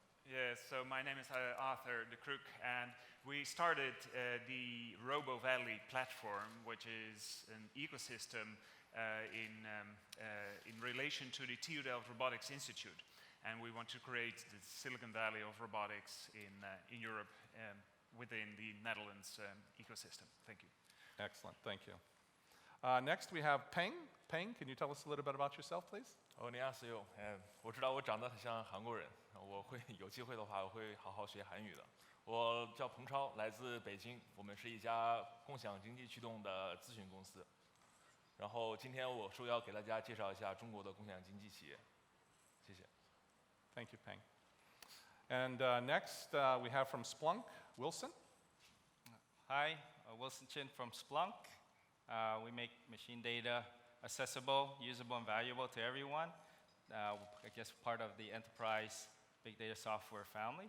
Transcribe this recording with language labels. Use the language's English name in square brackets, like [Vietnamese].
[English] Yes, so my name is Arthur de Kroek, and we started the Robo Valley platform, which is an ecosystem in relation to the TU Delft Robotics Institute. And we want to create the Silicon Valley of robotics in Europe within the Netherlands ecosystem. Thank you. Excellent, thank you. Next we have Peng. Peng, can you tell us a little bit about yourself, please? [Chinese] 你好，室友。我知道我长得很像韩国人，我会有机会的话，我会好好学韩语的。我叫彭超，来自北京，我们是一家共享经济驱动的咨询公司。然后今天我受邀给大家介绍一下中国的共享经济企业。谢谢。 [English] Thank you, Peng. And next we have from Splunk, Wilson. Hi, Wilson Chin from Splunk. We make machine data accessible, usable, and valuable to everyone. I guess part of the enterprise big data software family.